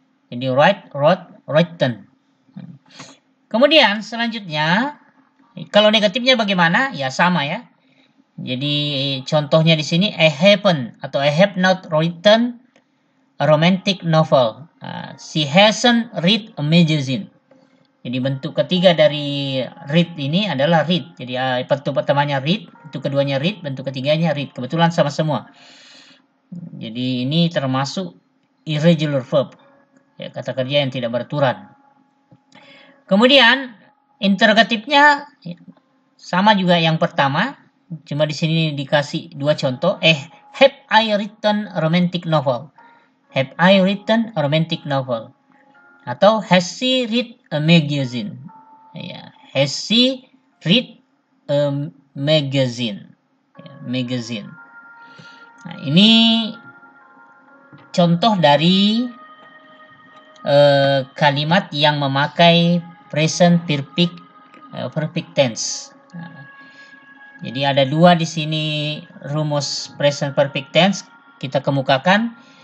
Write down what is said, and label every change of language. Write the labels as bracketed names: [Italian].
[Indonesian] Jadi write, wrote, written. Kemudian selanjutnya, kalau negatifnya bagaimana? Ya sama ya. Jadi contohnya di sini, [English] I haven't [Indonesian] atau [English] I have not written a romantic novel. She hasn't read a magazine. [Indonesian] Jadi bentuk ketiga dari read ini adalah read. Jadi bentuk pertamanya read, bentuk keduanya read, bentuk ketiganya read. Kebetulan sama semua. Jadi ini termasuk irregular verb. Ya, kata kerja yang tidak beraturan. Kemudian interrogatifnya sama juga yang pertama, cuma di sini dikasih dua contoh. [English] Have I written a romantic novel? Have I written a romantic novel? Atau has she read a magazine? Ya, has she read a magazine? [Indonesian] Ya, magazine. Nah, ini contoh dari kalimat yang memakai present perfect tense. Nah, jadi ada dua di sini rumus present perfect tense kita kemukakan.